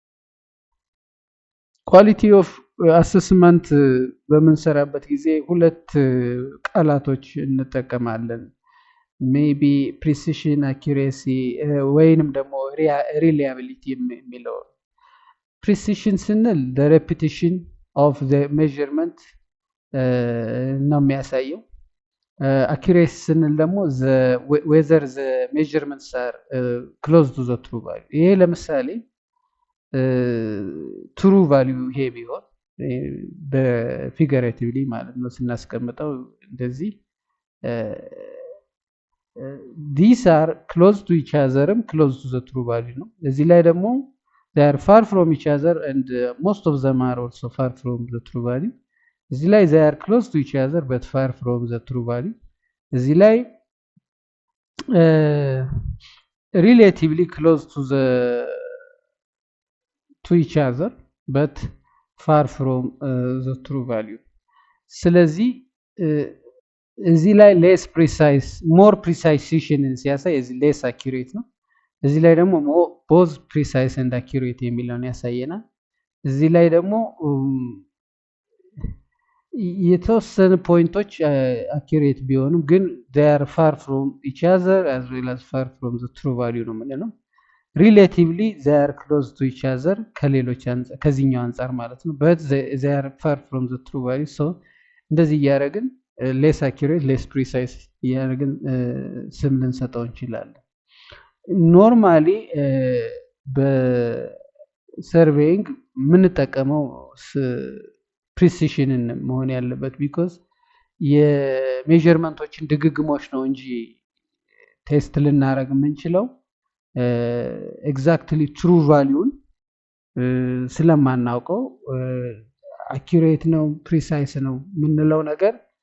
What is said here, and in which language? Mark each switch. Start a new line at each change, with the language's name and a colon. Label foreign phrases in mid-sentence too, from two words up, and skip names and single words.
English: quality of assessment
Amharic: በምንሰራበት ጊዜ ሁለት ቃላቶች እንጠቀማለን።
English: maybe precision accuracy
Amharic: ወይንም ደግሞ ሪላያቢሊቲ የሚለው። ፕሪሲሽን ስንል
English: the repetition of the measurement
Amharic: ነው የሚያሳየው። አኪሬሲ ስንል ደግሞ
English: whether the measurements are close to the true value።
Amharic: ይሄ ለምሳሌ
English: true value
Amharic: ይሄ ቢሆን በፊገሬቲቭሊ ማለት ነው ስናስቀምጠው እንደዚህ
English: these are close to each otherም close to the true value
Amharic: ነው። እዚህ ላይ ደግሞ
English: they are far from each other and most of them are also far from the true value።
Amharic: እዚህ ላይ
English: they are close to each other but far from the true value።
Amharic: እዚህ ላይ
English: relatively close to each other but far from the true value።
Amharic: ስለዚህ እዚህ ላይ
English: less precise more precision
Amharic: ሲያሳይ እዚህ
English: less accurate
Amharic: ነው። እዚህ ላይ ደግሞ
English: both precise and accurate
Amharic: የሚለውን ያሳየናል። እዚህ ላይ ደግሞ የተወሰኑ ፖይንቶች
English: accurate
Amharic: ቢሆኑም ግን
English: they are far from each other as well as far from the true value
Amharic: ነው የምንለው።
English: relatively they are close to each other
Amharic: ከሌሎች አንፃር ከዚህኛው አንፃር ማለት ነው
English: but they are far from the true value። so
Amharic: እንደዚህ እያደረግን
English: less accurate less precise
Amharic: እያደረግን ስም ልንሰጠው እንችላለን። ኖርማሊ በሰርቬይንግ የምንጠቀመው ፕሪሲሽንን መሆን ያለበት ቢኮዝ የሜጀርመንቶችን ድግግሞች ነው እንጂ ቴስት ልናደርግ የምንችለው
English: exactly true value
Amharic: ስለማናውቀው አኪሬት ነው ፕሪሳይስ ነው የምንለው ነገር